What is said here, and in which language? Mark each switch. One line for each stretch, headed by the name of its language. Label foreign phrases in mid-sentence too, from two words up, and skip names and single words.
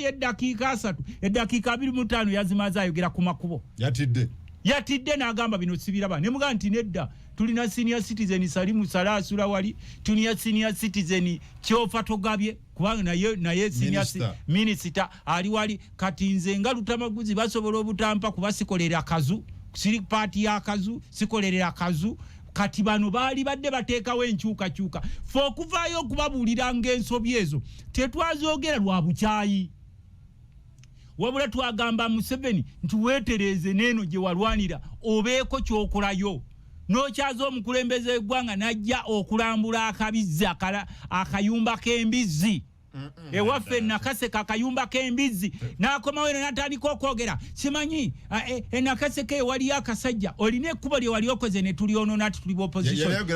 Ganda: eddakiika 3 eddakiika 25 yazimaza ayogera ku makubo yatidde n'agamba bino sibiraba ne muga nti nedda tulina
English: senior citizen
Ganda: Salimu Salasula wali tulina
English: senior citizen
Ganda: Kyofa Togabye kubanga naye
English: senior minister
Ganda: ali wali kati nze nga Lutamaguzi basobola obutampa kubasikolera kazu siri party ya kazu sikolerera kazu kati bano baali badde bateekawo enkyukakyuka fe okuvaayo okubabulira ng'ensobi ezo tetwazogera lwa bukyayi wabula twagamba Museveni nti weetereze n'eno gye walwanira obeeko kyokolayo n'okyaza omukulembeze w'eggwanga n'ajja okulambula akabizzi akayumba k'embizzi ewaffe Nakase kakayumba k'embizi n'akomawo eno n'atandika okwogera simanyi Nakase ke waliyo akasajja olina ekkubo lye wali okoze ne tulyonoona ati tuli opposition